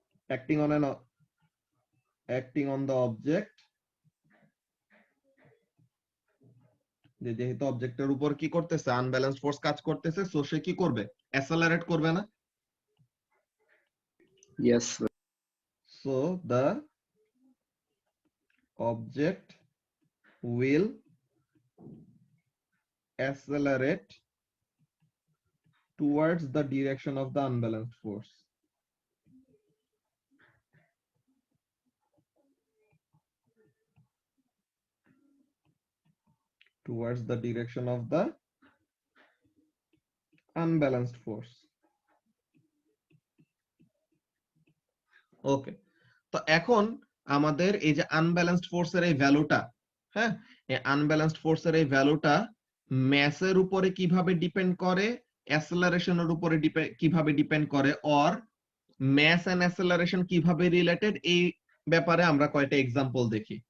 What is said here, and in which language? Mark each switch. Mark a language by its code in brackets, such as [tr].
[en] acting on the object, [bn] যেহেতু অবজেক্টের উপর কি করতেছে, আনব্যালেন্সড ফোর্স কাজ করতেছে, সো সে কি করবে, অ্যাসেলারেট করবে না? [en] Yes. So the object will accelerate towards the direction of the unbalanced force. Towards the direction of the unbalanced force. [bn] ওকে, তো এখন আমাদের এই যে আনব্যালেন্সড ফোর্সের এই ভ্যালুটা, হ্যাঁ, এই আনব্যালেন্সড ফোর্সের এই ভ্যালুটা ম্যাসের উপরে কিভাবে ডিপেন্ড করে, অ্যাসেলারেশনের উপরে কিভাবে ডিপেন্ড করে, অর ম্যাস এন্ড অ্যাসেলারেশন কিভাবে রিলেটেড, এই ব্যাপারে আমরা কয়টা এক্সাম্পল দেখি।